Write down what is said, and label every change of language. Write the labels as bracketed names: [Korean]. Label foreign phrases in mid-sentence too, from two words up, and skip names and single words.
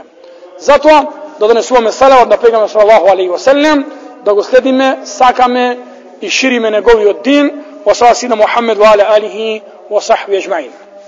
[Macedonian] Затоа да донесуваме салават на пегамбер [Arabic] صلى الله عليه وسلم, [Macedonian] да го следиме, сакаме и шириме неговиот дин. [Arabic] وصلى الله محمد وعلى آله وصحبه أجمعين.